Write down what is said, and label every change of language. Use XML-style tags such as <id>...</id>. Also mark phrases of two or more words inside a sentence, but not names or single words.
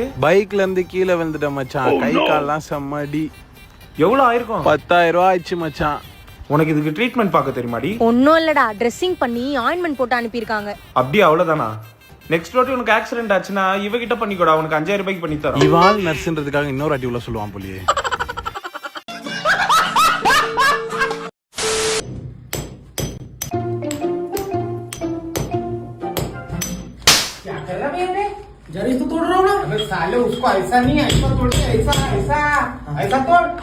<ta>பைக்ல இருந்து கீழே விழுந்துட்ட மச்சான். கை கால்லாம் செம்மடி. எவ்வளவு ஆயிருக்கும்? 10,000 ரூபாய் ஆயிடுச்சு மச்சான். உனக்கு இதுக்கு ட்ரீட்மெண்ட் பார்க்க தெரியுமாடி? ஒன்னும் இல்லடா, ட்ரெஸ்ஸிங் பண்ணி ஆயின்மெண்ட் போட்டு அனுப்பியிருக்காங்க. அப்படியே அவ்வளவுதானா? நெக்ஸ்ட் வாட்டி உனக்கு ஆக்சிடென்ட் ஆச்சுன்னா இவகிட்ட பண்ணிக்கோடா, உனக்கு 5,000 ரூபாய்க்கு பண்ணி தரோம். இவாள் நர்ஸ்ன்றதுக்காக இன்னொரு அடி உள்ள சொல்லுவான் போலியே.</ta> <hi>जरा इसको तोड़ रहा हूँ ना। अबे साले उसको ऐसा नहीं, ऐसा तोड़, ऐसा ऐसा ऐसा तोड़।</hi>